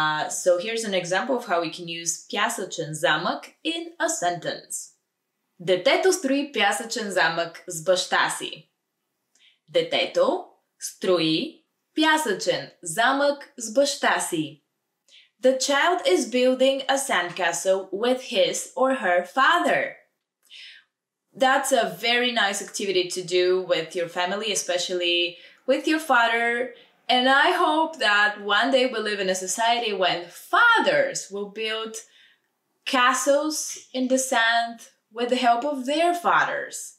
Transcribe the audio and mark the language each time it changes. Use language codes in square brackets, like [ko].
[en] So here's an example of how we can use пясъчен замък in a sentence. [bg] Детето строи пясъчен замък с баща си. Детето строи пясъчен замък с баща си. [en] The child is building a sandcastle with his or her father. That's a very nice activity to do with your family, especially with your father. And I hope that one day we'll live in a society when fathers will build castles in the sand with the help of their fathers.